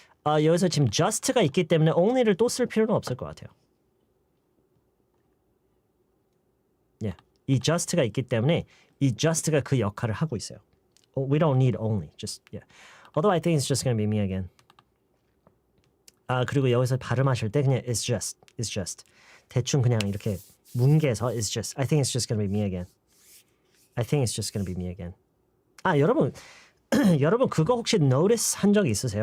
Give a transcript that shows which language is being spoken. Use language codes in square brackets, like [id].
[ko] 여기서 지금 just가 있기 때문에 only를 또 쓸 필요는 없을 것 같아요. 이 just가 있기 때문에 이 just가 그 역할을 하고 있어요. [en] We don't need only. Just Although I think it's just gonna be me again. [ko] 그리고 여기서 발음하실 때 그냥 [en] it's just. [ko] 대충 그냥 이렇게 뭉개서 it's just. [en] I think it's just gonna be me again. I think it's just gonna be me again. [ko] 여러분 여러분 그거 혹시 notice 한 적 있으세요?